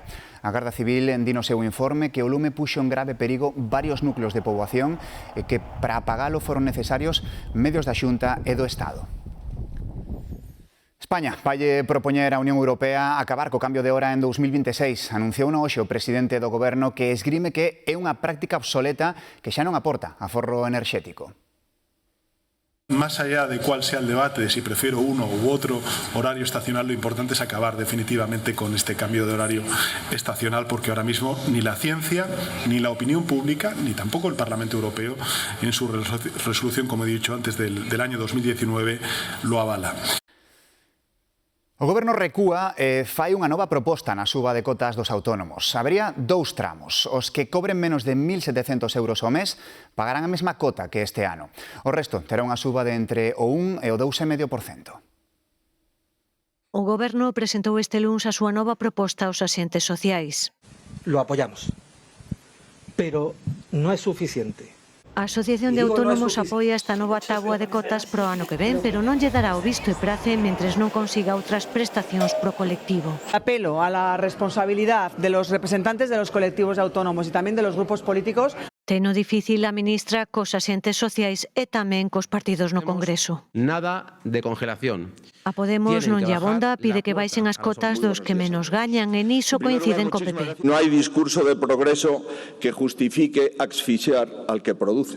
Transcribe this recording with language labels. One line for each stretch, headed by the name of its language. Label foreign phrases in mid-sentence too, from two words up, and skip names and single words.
Galician: A Garda Civil di no seu informe que o lume puxo en grave perigo varios núcleos de poboación e que para apagalo foron necesarios medios da Xunta e do Estado. España vai propoñer á Unión Europea acabar co cambio de hora en 2026. Anunciou hoxe o presidente do goberno que esgrime que é unha práctica obsoleta que xa non aporta aforro enerxético.
Spanish: Más allá de cuál sea el debate de si prefiero uno u otro horario estacional, lo importante es acabar definitivamente con este cambio de horario estacional, porque ahora mismo ni la ciencia, ni la opinión pública, ni tampoco el Parlamento Europeo, en su resolución, como he dicho antes, del año 2019, lo avala.
Galician: O Goberno recúa e fai unha nova proposta na suba de cotas dos autónomos. Habería dous tramos. Os que cobren menos de 1.700 euros ao mes pagarán a mesma cota que este ano. O resto terá unha suba de entre o 1 e o 2,5%. O Goberno presentou este luns a súa nova proposta aos axentes sociais.
Spanish: Lo apoyamos, pero no es suficiente.
Galician: A Asociación de Autónomos apoia esta nova táboa de cotas pro ano que ven, pero non lle dará o visto e prace mentres non consiga outras prestacións pro colectivo.
Spanish: Apelo a la responsabilidad de los representantes de los colectivos de autónomos y también de los grupos políticos.
Galician: Teno difícil a ministra cos axentes sociais e tamén cos partidos no Congreso. Nada de congelación. A Podemos non lle abonda, pide que baixen as cotas dos que menos gañan e niso coinciden co PP.
Spanish: No hai discurso de progreso que justifique asfixiar al que produce.